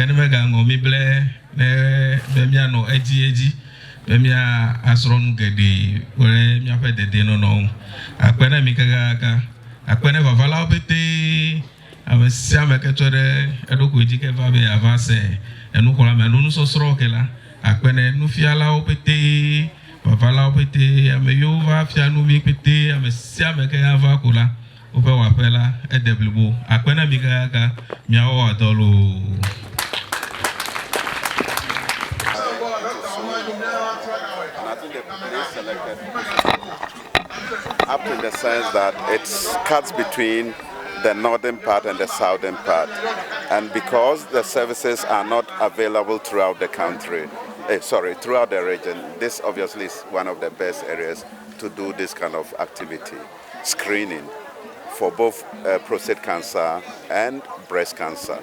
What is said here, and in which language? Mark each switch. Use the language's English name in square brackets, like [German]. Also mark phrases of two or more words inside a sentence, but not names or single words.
[Ewe] ne megaŋɔ mi ble ne be mianɔ edzi be mia asrɔ̃nu geɖe kple miaƒe dedienɔnɔ ŋu akpe ne mi kakaka akpe ne vavalawo pete ame sia ame ke tsɔ ɖe eɖokui dzi ke va be ava se enuxɔlame alo nusɔsrɔ̃ ke la akpe ne nufialawo pete vavalawo pete ame yiwo va fia nu mi pete ame sia ame ke ava ko la woƒe wɔaƒe la ede blibo akpe ne mi kakaka miawɔ dɔ loo. [English] Up in the sense that it cuts between the northern part and the southern part. And because the services are not available throughout the country, throughout the region, this obviously is one of the best areas to do this kind of activity, screening for both prostate cancer and breast cancer.